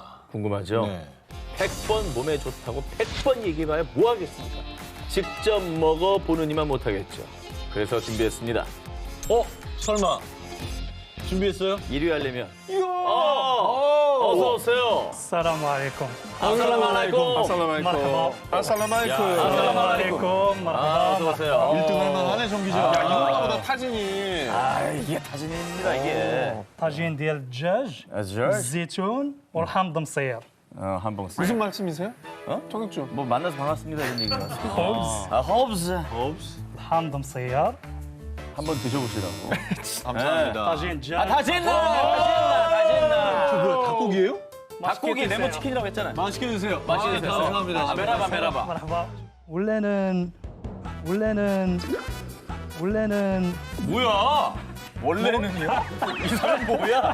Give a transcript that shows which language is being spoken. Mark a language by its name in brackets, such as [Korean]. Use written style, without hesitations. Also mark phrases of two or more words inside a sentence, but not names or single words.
[Korean] 궁금하죠? 네. 100번 몸에 좋다고 100번 얘기해봐야 뭐 하겠습니까? 직접 먹어보는 이만 못하겠죠. 그래서 준비했습니다. 설마 준비했어요? 1위 하려면 어서 오세요. [Arabic] السلام عليكم السلام عليكم. مرحبا 아살라마이쿠. السلام عليكم. عليكم [Korean] 어서 مرحبا 오세요. 1등 할 만하네, 정 기자. 야, 이건가 보다 타진이. 이게 타진입니다, 이게. [Arabic] طاجين ديال الدجاج الزيتون والحامض مصير [Korean] 한번 쓰. 무슨 말씀이세요? 어? 청육주. 뭐 만나서 반갑습니다 이런 얘기 나왔어요. خبز 허브스. [Arabic] الحامض مصير [Korean] 한번 드셔보시라고. 감사합니다. [Arabic] طاجين دجاج [Korean] 다진나. 뭐야, 닭고기예요? 닭고기 레몬 치킨이라고 했잖아요. 맛있게 드세요. 맛있게 드세요. 감사합니다. [Arabic] مرحبا مرحبا. [Korean] مرحبا 원래는 뭐야? 원래는요? 이 사람 뭐야?